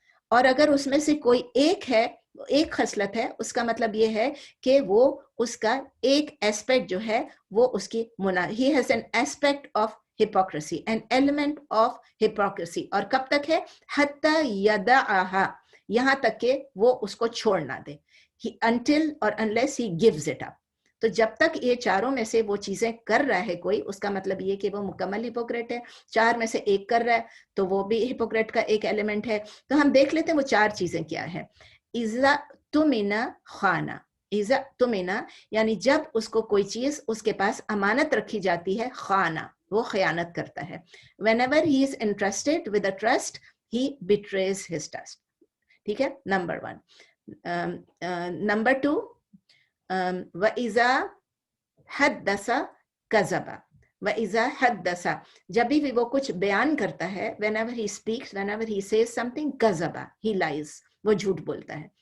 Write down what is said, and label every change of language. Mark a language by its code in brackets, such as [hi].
[ur] اور اگر اس میں سے کوئی ایک ہے, ایک خصلت ہے, اس کا مطلب یہ ہے کہ وہ اس کا ایک ایسپیکٹ جو ہے وہ اس کی [en] he has an aspect of hypocrisy, [ur] an element of hypocrisy. اور کب تک ہے؟ [ar] حتی یدعها, [ur] یہاں تک کہ وہ اس کو چھوڑ نہ دے. [en] until or unless he gives it up. [ur] تو جب تک یہ 4 میں سے وہ چیزیں کر رہا ہے کوئی, اس کا مطلب یہ کہ وہ مکمل ہپوکریٹ ہے. 4 میں سے ایک کر رہا ہے تو وہ بھی ہپوکریٹ کا ایک ایلیمنٹ ہے. تو ہم دیکھ لیتے ہیں وہ 4 چیزیں کیا ہے. [ar] اذا تمن خانہ, [ur] اذا تمن یعنی جب اس کو کوئی چیز اس کے پاس امانت رکھی جاتی ہے, خانہ, وہ خیانت کرتا ہے. [en] whenever he is entrusted with a trust, he betrays his trust. [ur] ٹھیک ہے, نمبر 1. نمبر 2, [ar] وَإِذَا حَدَّثَ كَذَبَ, وَإِذَا حَدَّثَ, [ur] جب بھی وہ کچھ بیان کرتا ہے, [en] whenever he speaks, whenever he says something, [ur] كَذَبَ, [en] he lies, [ur] وہ جھوٹ بولتا ہے.